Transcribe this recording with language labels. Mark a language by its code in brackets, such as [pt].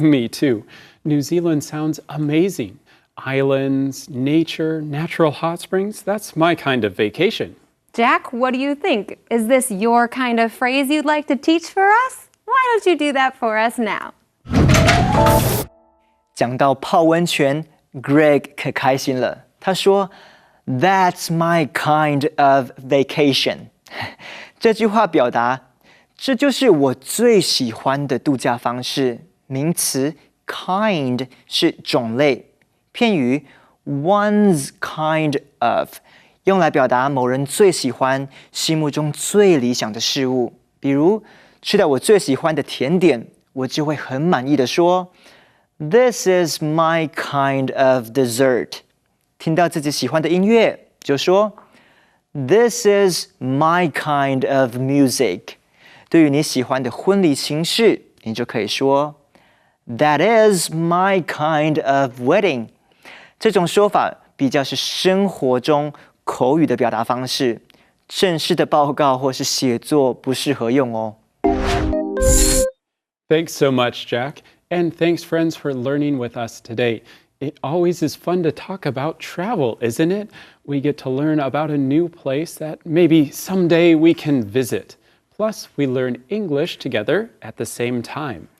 [en] Me too. New Zealand sounds amazing. Islands, nature, natural hot springs, that's my kind of vacation. Jack, what do you think? Is this your kind of phrase you'd like to teach for us? Why don't you do that for us now? [zh] 讲到泡温泉 ，Greg 可开心了。他说 [en] "That's my kind of vacation." [zh] 这句话表达这就是我最喜欢的度假方式。名词 kind 是种类，片语 [en] one's kind of [zh] 用来表达某人最喜欢、心目中最理想的事物。比如吃到我最喜欢的甜点，我就会很满意的说 [en] "This is my kind of dessert." [zh] 听到自己喜欢的音乐，就说 [en] "This is my kind of music." [zh] 对于你喜欢的婚礼形式，你就可以说 [en] "That is my kind of wedding." [zh] 这种说法比较是生活中口语的表达方式，正式的报告或是写作不适合用哦。 [en] Thanks so much, Jack. And thanks, friends, for learning with us today. It always is fun to talk about travel, isn't it? We get to learn about a new place that maybe someday we can visit. Plus, we learn English together at the same time.